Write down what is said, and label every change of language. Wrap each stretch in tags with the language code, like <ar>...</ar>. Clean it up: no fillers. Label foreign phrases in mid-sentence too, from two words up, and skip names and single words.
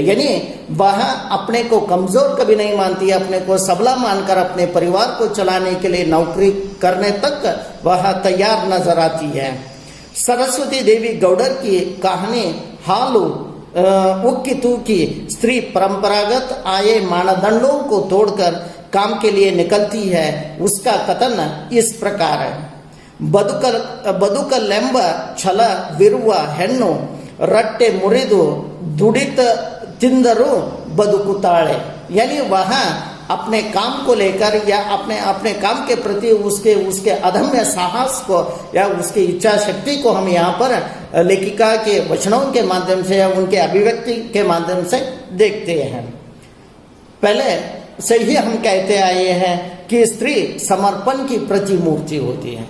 <hi>यानी वह अपने को कमजोर कभी नहीं मानती, अपने को सबला मानकर अपने परिवार को चलाने के लिए नौकरी करने तक वह तैयार नजर आती है। सरस्वती देवी गौडर की कहानी हालू उक्कितु की स्त्री परंपरागत आय मानदंडों को तोड़कर काम के लिए निकलती है। उसका कथन इस प्रकार है:</hi> <kn>ಬದುಕಲೆಂಬ ಛಲ ವಿರುವ ಹೆಣ್ಣು ರಟ್ಟೆ ಮುರಿದು ದುಡಿತ ತಿಂದರೂ ಬದುಕುತ್ತಾಳೆ।</kn> <hi>यानी वह अपने काम को लेकर या अपने काम के प्रति उसके अदम्य साहस को या उसकी इच्छा शक्ति को हम यहाँ पर लेखिका के वचनों के माध्यम से या उनके अभिव्यक्ति के माध्यम से देखते हैं। पहले से ही हम कहते आए हैं कि स्त्री समर्पण की प्रतिमूर्ति होती है।</hi>